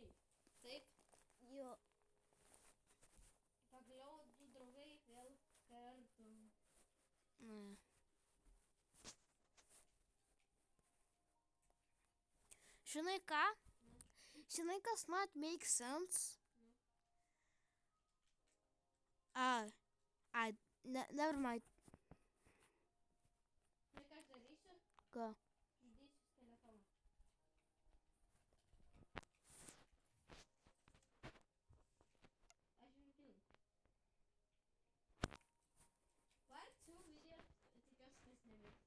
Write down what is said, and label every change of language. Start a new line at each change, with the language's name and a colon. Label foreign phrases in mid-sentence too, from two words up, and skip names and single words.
Lithuanian: Taip? Jo. Pagaliau du draugai vėl kartu. Ne. Žinai ką? Žinai, kas
English: not makes sense? Never mind.
Lithuanian: Tai ką aš darysiu? Ką? Uždėsiu telefoną. Aš jums filmu.
English: Part 2 video,
Lithuanian: tikiuosi, kas nevyksta.